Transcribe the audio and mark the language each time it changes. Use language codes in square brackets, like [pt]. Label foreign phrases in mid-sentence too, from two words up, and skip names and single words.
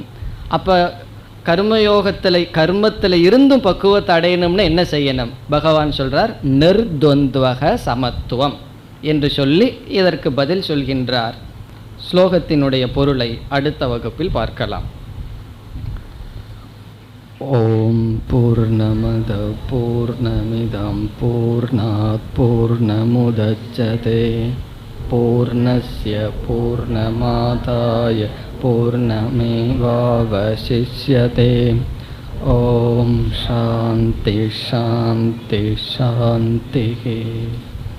[ta] அப்போ கர்மத்தில் இருந்தும் பக்குவத்தை அடையணும்னா என்ன செய்யணும்? பகவான் சொல்றார், [sa] निर्द्वन्द्व समत्वम् [ta] என்று சொல்லி இதற்கு பதில் சொல்கின்றார். ஸ்லோகத்தினுடைய பொருளை அடுத்த வகுப்பில் பார்க்கலாம். [sa] ॐ पूर्णमदः पूर्णमिदं पूर्णात् पूर्णमुदच्यते पूर्णस्य पूर्णमादाय पूर्णमेवावशिष्यते. ॐ शान्ति शान्ति शान्ति.